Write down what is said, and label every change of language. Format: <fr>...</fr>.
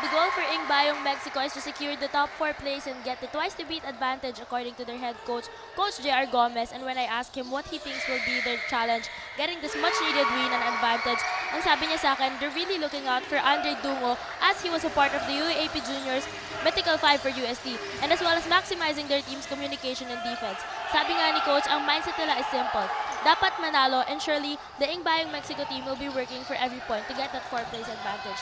<en>The goal for Ingbayong Mexico is to secure the top 4 place and get the twice-to-beat advantage according to their head coach, Coach J.R. Gomez. And when I asked him what he thinks will be their challenge, getting this much-needed win and advantage,</en> <tl>ang sabi niya sa akin,</tl> <en>they're really looking out for Andre Dungo as he was a part of the UAP Juniors Mythical 5 for UST, and as well as maximizing their team's communication and defense.</en> <tl>Sabi nga ni Coach, ang mindset nila</tl> <en>is simple.</en> <tl>Dapat manalo,</tl> <en>and surely the Ingbayong Mexico team will be working for every point to get that 4th place advantage.</en>